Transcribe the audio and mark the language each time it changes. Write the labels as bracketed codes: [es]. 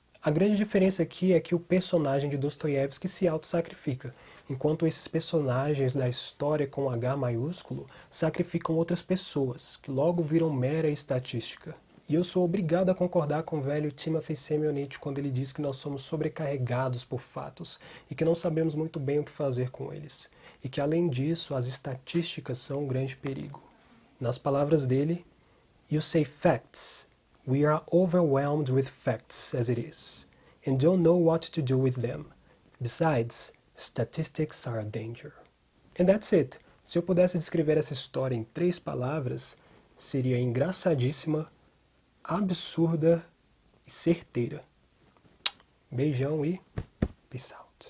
[pt] A grande diferença aqui é que o personagem de Dostoiévski se auto-sacrifica, enquanto esses personagens da história com H maiúsculo sacrificam outras pessoas, que logo viram mera estatística. E eu sou obrigado a concordar com o velho Timothy Semyonich quando ele diz que nós somos sobrecarregados por fatos e que não sabemos muito bem o que fazer com eles. E que, além disso, as estatísticas são um grande perigo. Nas palavras dele, [en] "You say facts. We are overwhelmed with facts as it is, and don't know what to do with them. Besides, statistics are a danger." And that's it. [pt] Se eu pudesse descrever essa história em 3 palavras, seria engraçadíssima, absurda e certeira. Beijão e [en] peace out.